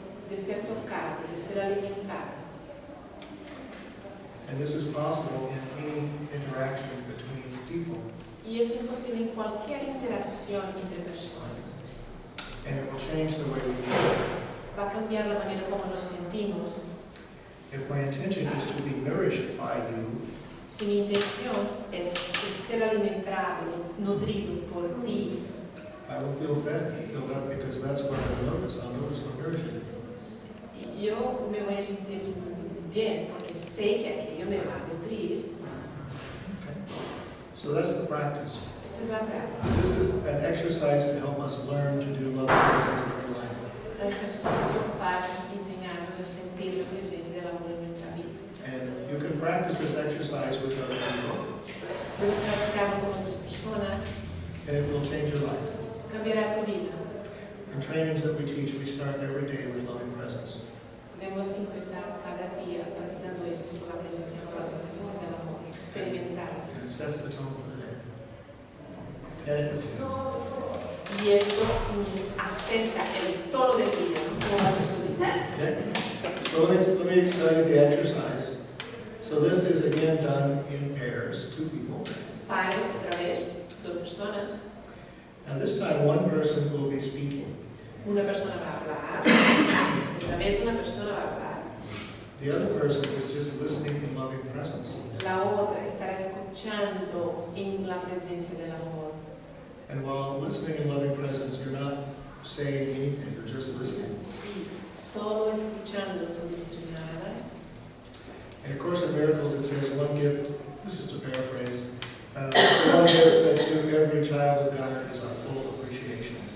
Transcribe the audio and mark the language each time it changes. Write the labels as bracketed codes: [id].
[es] de ser tocado, de ser alimentado. [en] And this is possible in any interaction between people. [es] Y eso es posible en cualquier interacción entre personas. [en] And it will change the way we feel. [es] Va a cambiar la manera como nos sentimos. [en] If my intention is to be nourished by you, [es] Si mi intención es ser alimentado, nutrido por ti, [en] I will feel fed, filled up, because that's what I'll notice. I'll notice what nourishes me. [es] y yo me voy a sentir bien porque sé que aquello me va a nutrir. [en] Okay. So that's the practice. [es] Esa es la práctica. [en] This is an exercise to help us learn to do loving presence in our life. [es] El ejercicio para enseñarnos a sentir la presencia del amor en nuestra vida. [en] And you can practice this exercise with other people, [es] Puedes practicarlo con otras personas, [en] and it will change your life. [es] cambiará tu vida. [en] In trainings that we teach, we start every day with loving presence. [es] Podemos empezar cada día practicando esto con la presencia amorosa, la presencia del amor, experimentarlo. [en] And it sets the tone for the day. And it [es] Y esto acerca el tono del día, cómo va a ser su día. [en] Okay? So let me tell you the exercise. So this is again done in pairs, two people. [es] Pares otra vez, dos personas. [en] Now this time one person will be speaking. [es] Una persona va a hablar, esta vez una persona va a hablar. [en] The other person is just listening in loving presence. [es] La otra estará escuchando en la presencia del amor. [en] And while listening in loving presence, you're not saying anything, you're just listening. [es] Solo escuchando sin decir nada. [en] In A Course in Miracles, it says one gift, this is to paraphrase, one gift that's due every child of God is our full appreciation.